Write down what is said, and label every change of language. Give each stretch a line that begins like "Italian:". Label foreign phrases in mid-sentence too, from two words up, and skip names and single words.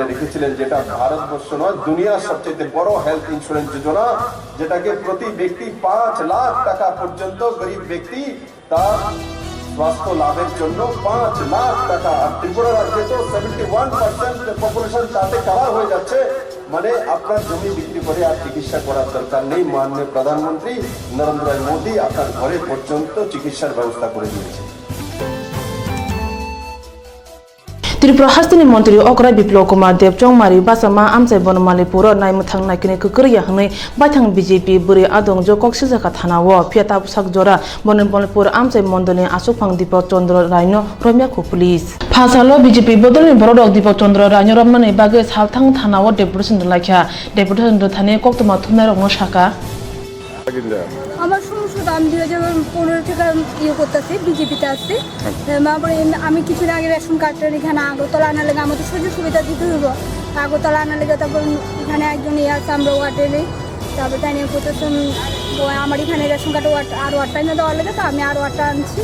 Bangla: রেখেছিলেন যেটা ভারতবর্ষ নয় দুনিয়ার সবচেয়ে বড়
English: health insurance
Bangla: যোজনা যেটাকে প্রতি ব্যক্তি 5 লাখ টাকা পর্যন্ত গরিব ব্যক্তি তার স্বাস্থ্য লাভের জন্য 5 লাখ টাকা আর ত্রিপুরা রাজ্যে তো 71% পপুলেশন তাতে কভার হয়ে যাচ্ছে মানে আপনার জমি বিক্রি করে আর চিকিৎসা করার দরকার নেই মাননীয় প্রধানমন্ত্রী নরেন্দ্র মোদী আপনার ঘরে পর্যন্ত চিকিৎসার ব্যবস্থা করে দিয়েছে
Kok Borok: Tripura hastini montri okra Biplop Kumar Dev chongmari basama amchai bonmali puro naimuthang naikini kukriya hangnai baithang BJP buri adong jo koksijaka thanawo phiata pusak jora bonmali puro amchai mondoli asukphang Deepak Chandra Raino romya khu police phasalo BJP bodolni borodok Deepak Chandra Raino romnani bage sabthang thanawo deputation lakha deputation thane Koktwma thumnai rongno shaka
Bangla: আমার সংসদ তো আমি 2015 থেকে ইয়ে করতেছি, বিজেপিতে আসছি। তারপরে আমি কিছুদিন আগে রেশন কার্ডের এখানে আগরতলা আনার লেগে আমাদের সুযোগ সুবিধা দিতে হইব। আগরতলা আনার লেগে তারপর এখানে একজন ইয়ে আছে, আমরা ওয়ার্ডে নেই। তারপরে তাই নিয়ে করতেছি আমার এখানে রেশন কার্ডে আরও 8টা এনে দেওয়ার লেগে, তো আমি আরও 8টা আনছি।